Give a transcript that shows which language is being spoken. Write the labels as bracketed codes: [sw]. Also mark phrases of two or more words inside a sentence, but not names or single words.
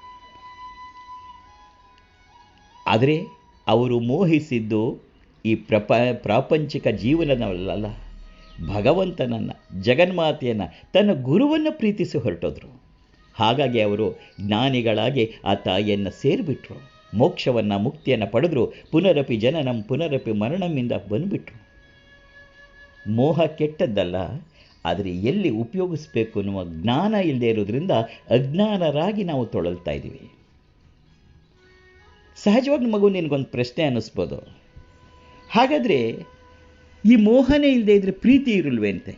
[kn] ಆದರೆ ಅವರು ಮೋಹಿಸಿದ್ದು ಈ ಪ್ರಾಪಂಚಿಕ ಜೀವನವಲ್ಲ, ಭಗವಂತನನ್ನು, ಜಗನ್ಮಾತೆಯನ್ನು, ತನ್ನ ಗುರುವನ್ನು ಪ್ರೀತಿಸಿ ಹೊರಟೋದ್ರು. ಹಾಗಾಗಿ ಅವರು ಜ್ಞಾನಿಗಳಾಗಿ ಆ ತಾಯಿಯನ್ನು ಸೇರಿಬಿಟ್ರು, ಮೋಕ್ಷವನ್ನು ಮುಕ್ತಿಯನ್ನು ಪಡೆದ್ರು. [sa] ಪುನರಪಿ ಜನನಂ ಪುನರಪಿ ಮರಣಮಿಂದ [kn] ಬಂದುಬಿಟ್ರು. ಮೋಹ ಕೆಟ್ಟದ್ದಲ್ಲ, ಆದರೆ ಎಲ್ಲಿ ಉಪಯೋಗಿಸ್ಬೇಕು ಅನ್ನುವ ಜ್ಞಾನ ಇಲ್ಲದೆ ಇರೋದ್ರಿಂದ ಅಜ್ಞಾನರಾಗಿ ನಾವು ತೊಳಲ್ತಾ ಇದ್ದೀವಿ. ಸಹಜವಾಗಿ ಮಗು ನಿನಗೊಂದು ಪ್ರಶ್ನೆ ಅನ್ನಿಸ್ಬೋದು, ಹಾಗಾದರೆ ಈ ಮೋಹನೇ ಇಲ್ಲದೆ ಇದ್ರೆ ಪ್ರೀತಿ ಇರಲ್ವೇ ಅಂತೆ.